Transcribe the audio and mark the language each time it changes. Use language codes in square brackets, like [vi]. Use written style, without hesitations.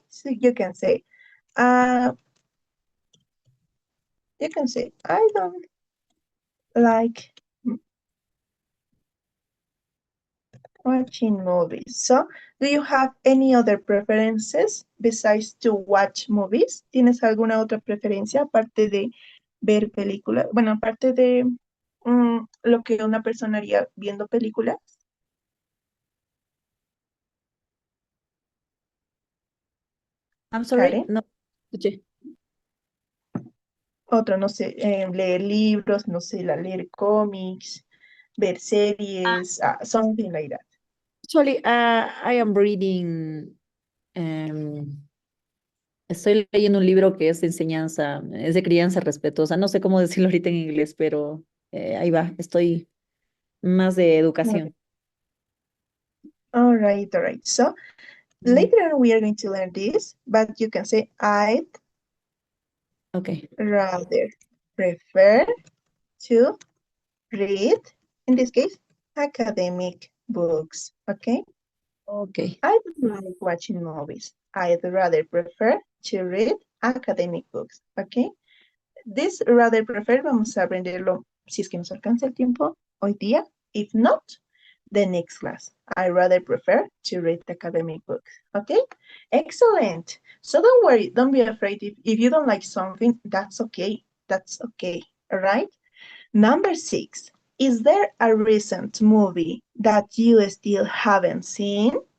[en] So you can say, I don't like watching movies. So, do you have any other preferences besides to watch movies? [es] ¿Tienes alguna otra preferencia aparte de ver películas? Bueno, aparte de lo que una persona haría viendo películas. [en] I'm sorry, Karen. [es] no escuché. Otro, no sé, leer libros, no sé, leer cómics, ver series, [en] something like that. Actually, I am reading, [es] estoy leyendo un libro que es de enseñanza, es de crianza respetuosa. No sé cómo decirlo ahorita en inglés, pero ahí va, estoy más de educación. [en] All right, all right. So later on we are going to learn this, but you can say I'd rather prefer to read, in this case, academic books, okay? Okay. I don't like watching movies. I'd rather prefer to read academic books, okay? This rather prefer, [es] vamos a aprenderlo si es que nos alcanza el tiempo hoy día. [en] If not, the next class. I rather prefer to read academic books, okay? Excellent. So don't worry, don't be afraid. If you don't like something, that's okay. That's okay, all right? Number 6, is there a recent movie that you still haven't seen?